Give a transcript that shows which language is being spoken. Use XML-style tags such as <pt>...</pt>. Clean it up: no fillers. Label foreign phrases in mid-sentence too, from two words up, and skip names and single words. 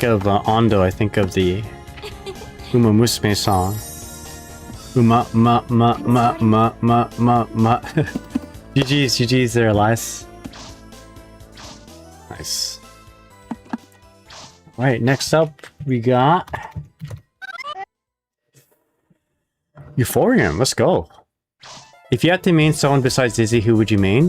<en>of Ondo, I think of the Uma Musume song. Uma ma ma ma ma ma ma ma. GG's there, Elias. Nice. Alright, next up we got Euphorium. Let's go. If you had to main someone besides Dizzy, who would you main?</en>